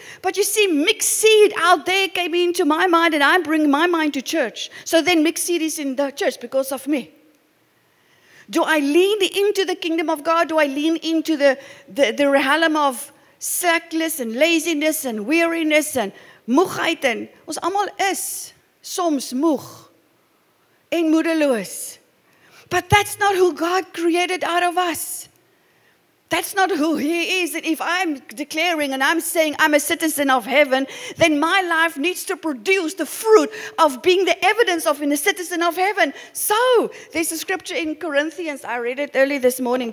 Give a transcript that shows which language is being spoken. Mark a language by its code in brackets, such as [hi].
[en] But you see, mixed seed out there came into my mind, and I bring my mind to church. So then mixed seed is in the church because of me. Do I lean into the kingdom of God? Do I lean into the realm of slackness and laziness and weariness and moegheid? [af] En ons almal is soms moeg en moedeloos. [en] But that's not who God created out of us. That's not who He is. And if I'm declaring and I'm saying I'm a citizen of heaven, then my life needs to produce the fruit of being the evidence of being a citizen of heaven. So, there's a scripture in Corinthians. I read it early this morning.